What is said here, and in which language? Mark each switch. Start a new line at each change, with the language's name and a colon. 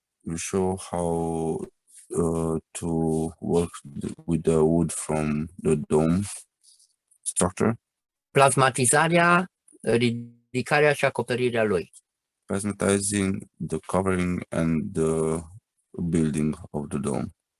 English: We show how to work with the wood from the dome structure.
Romanian: Plasmatizarea, ridicarea și acoperirea lui.
English: Plasmatizing, the covering and the building of the dome.